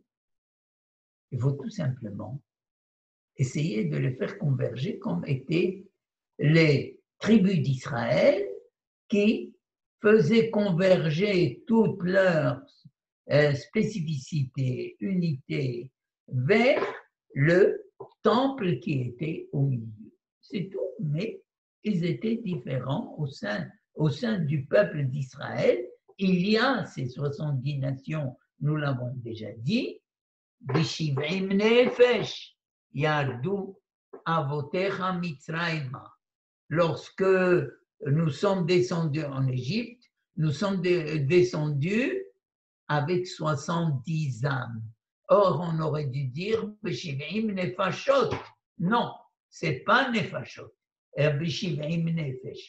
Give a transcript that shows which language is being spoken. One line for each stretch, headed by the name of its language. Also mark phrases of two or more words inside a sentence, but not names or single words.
French: Il faut tout simplement essayer de les faire converger comme étaient les tribus d'Israël qui faisaient converger toutes leurs spécificités, unités vers le temple qui était au milieu. C'est tout, mais ils étaient différents au sein du peuple d'Israël. Il y a ces 70 nations, nous l'avons déjà dit,
Hebrew: בשבעים נפש, ירדו אבותיך מצרימה.
French: Lorsque nous sommes descendus en Égypte, nous sommes descendus avec 70 âmes. Or, on aurait dû dire
Hebrew: בשבעים נפשות.
French: Non, c'est pas nefashot.
Hebrew: בשבעים נפש.